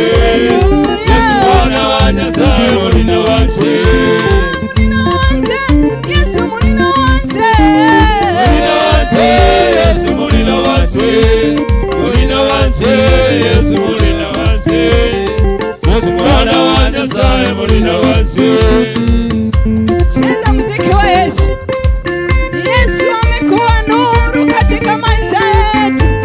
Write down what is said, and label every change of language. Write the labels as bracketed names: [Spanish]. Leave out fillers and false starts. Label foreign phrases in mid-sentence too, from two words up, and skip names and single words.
[Luyia] Yesu mwana wa Nyasaye mulina wanje. Mulina wanje, Yesu mulina wanje. Mulina wanje, Yesu mulina wanje. Mulina wanje, Yesu mulina wanje. Yesu mwana wa Nyasaye mulina wanje. [Swahili] Cheza muziki wa Yesu. Yesu amekuwa nuru katika maisha yetu.